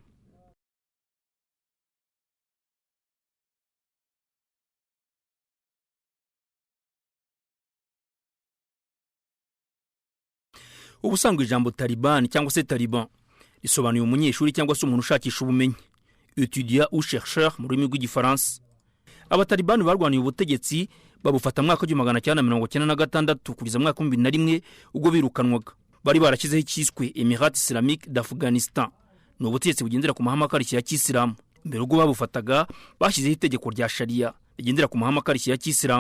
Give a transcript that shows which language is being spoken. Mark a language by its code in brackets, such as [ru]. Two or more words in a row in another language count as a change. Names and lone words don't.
[rw] Ubusanzwe ijambo Taliban cyangwa se Taliban risobanuye umunyeshuri cyangwa se umuntu ushakisha ubumenyi, [fr] étudiant ou chercheur [rw] mu rurimi rw'igifaransa. Abatalibani barwaniye ubutegetsi babufata mu mwaka wa 1996 kugeza mu mwaka wa 2001 ubwo birukanwaga. Bari barashyizeho icyiswe Emirat Islamique d'Afghanistan, ni ubutegetsi bugendera ku mahame akarishye ya Kisilamu. Mbere ubwo babufataga bashyizeho itegeko rya Sharia rigendera ku mahame akarishye ya Kisilamu.